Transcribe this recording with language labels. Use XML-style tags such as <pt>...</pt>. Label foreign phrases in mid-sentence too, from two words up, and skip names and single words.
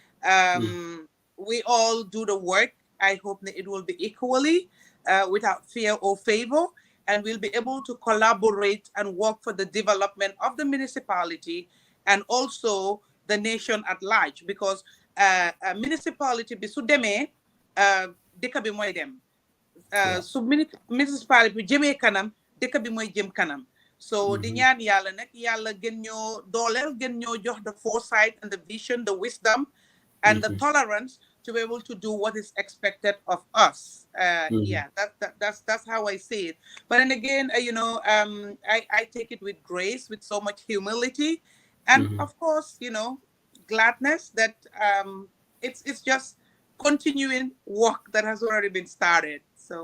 <en>We all do the work. I hope that it will be equally, without fear or favor. And we'll be able to collaborate and work for the development of the municipality and also the nation at large. Because a municipality</en> <wo>bi su demee dëkk bi mooy dem. Su municipality bi jëmee kanam dëkk bi mooy jëm kanam.</wo> <en>So</en> <wo>di ñaan yàlla nag yàlla gën ñoo dooleel gën ñoo jox</wo> <en>the foresight and the vision, the wisdom and the tolerance to be able to do what is expected of us. Yeah, that's how I see it. But then again, I take it with grace, with so much humility, and of course, gladness that it's just continuing work that has already been started.</en>